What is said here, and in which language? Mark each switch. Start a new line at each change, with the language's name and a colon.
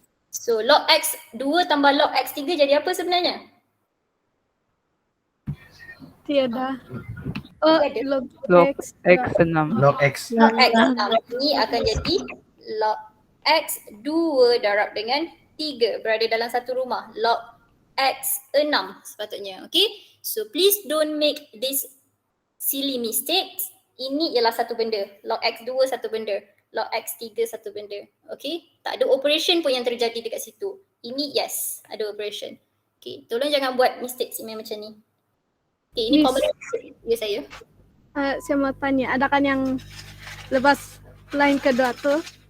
Malay: So log X 2 tambah log X 3 jadi apa sebenarnya? Tiada. Tiada. Log Log X. X 6. Log X. Log X ini akan jadi log X 2 darab dengan 3 berada dalam satu rumah. Log X 6 sepatutnya. Okay.
English: So please don't make this silly mistakes.
Malay: Ini ialah satu benda. Log X 2 satu benda. Log X 3 satu benda. Okay. Tak ada operation pun yang terjadi dekat situ. Ini yes, ada operation. Okay. Tolong jangan buat mistakes macam ni. Okay, ini
English: Miss. common mistake.
Malay: Ya saya. Saya mau tanya, ada kan yang lepas line kedua tuh,